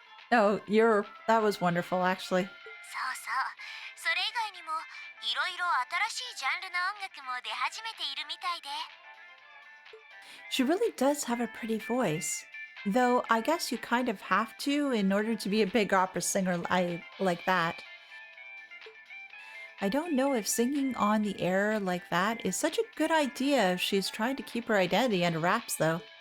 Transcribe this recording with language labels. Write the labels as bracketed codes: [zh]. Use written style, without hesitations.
[en] No, that was wonderful, actually. [ja] そうそう、それ以外にもいろいろ新しいジャンルの音楽も出始めているみたいで。 [en] She really does have a pretty voice. Though I guess you kind of have to in order to be a big opera singer like that. I don't know if singing on the air like that is such a good idea if she's trying to keep her identity under wraps, though.